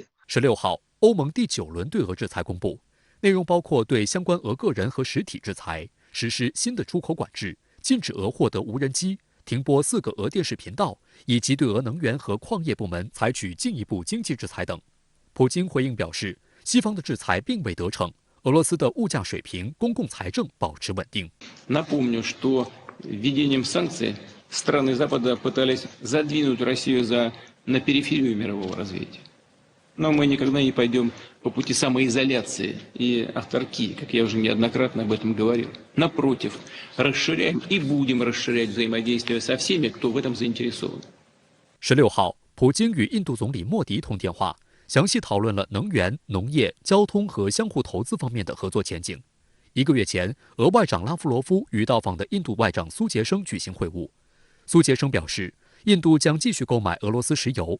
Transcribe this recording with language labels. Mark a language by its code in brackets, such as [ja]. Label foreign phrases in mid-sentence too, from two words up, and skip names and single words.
[zh] 16 号，欧盟第9轮对俄制裁公布，内容包括对相关俄个人和实体制裁，实施新的出口管制，禁止俄获得无人机，停播4个俄电视频道，以及对俄能源和矿业部门采取进一步经济制裁等。普京回应表示，西方的制裁并未得逞，俄罗斯的物价水平、公共财政保持稳定。 [ru] Напомню, что введением санкций страны Запада пытались задвинуть Россию на периферию мирового развития. Но мы никогда не пойдем по пути самоизоляции и авторки, как я уже неоднократно об этом говорил. Напротив, расширяем и будем расширять взаимодействие со всеми, кто в этом заинтересован. [zh] 16 号，普京与印度总理莫迪通电话，详细讨论了能源、农业、交通和相互投资方面的合作前景。1个月前，俄外长拉夫罗夫与到访的印度外长苏杰生举行会晤。苏杰生表示，印度将继续购买俄罗斯石油。